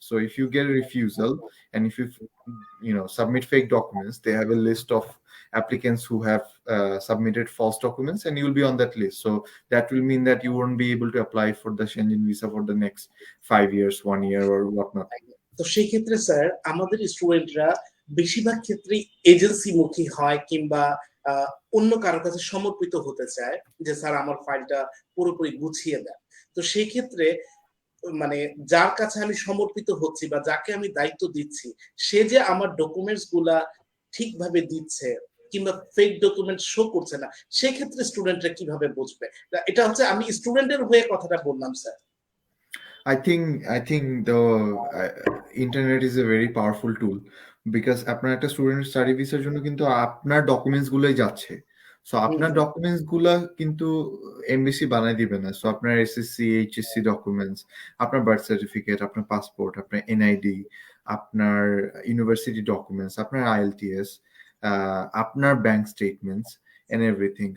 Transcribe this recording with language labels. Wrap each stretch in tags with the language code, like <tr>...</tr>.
<en>So if you get a refusal and if you submit fake documents, they have a list of applicants who have submitted false documents, and you will be on that list. So that will mean that you won't be able to apply for the Schengen visa for the next 5 years, 1 year or whatnot.</en> <bn>তো সেই ক্ষেত্রে sir, আমাদের স্টুডেন্টরা বেশিরভাগ ক্ষেত্রেই agency মুখী হয় কিংবা অন্য কারোর কাছে সমর্পিত হতে চায় যে স্যার আমার ফাইলটা পুরোপুরি গুছিয়ে দেন। তো সেই ক্ষেত্রে মানে যার কাছে আমি সমর্পিত হচ্ছি বা যাকে আমি দায়িত্ব দিচ্ছি, সে যে আমার ডকুমেন্টস গুলা ঠিকভাবে দিচ্ছে কিংবা ফেক ডকুমেন্ট শো করছে না, সেক্ষেত্রে স্টুডেন্টরা কিভাবে বুঝবে? এটা হচ্ছে আমি স্টুডেন্টের হয়ে কথাটা বললাম sir.</bn> <en>I think the internet is a very powerful tool,</en> <bn>because আপনার একটা স্টুডেন্ট স্টাডি ভিসার জন্য কিন্তু আপনার ডকুমেন্টস গুলোই যাচ্ছে। সো আপনার ডকুমেন্টস গুলা কিন্তু এমবিসি বানাই দিবে না। সো আপনার এসএসসি এইচএসসি ডকুমেন্টস, আপনার বার্থ সার্টিফিকেট, আপনার পাসপোর্ট, আপনার এনআইডি, আপনার ইউনিভার্সিটি ডকুমেন্টস, আপনার আইএলটিএস, আপনার ব্যাংক স্টেটমেন্টস</bn> <en>And everything.</en>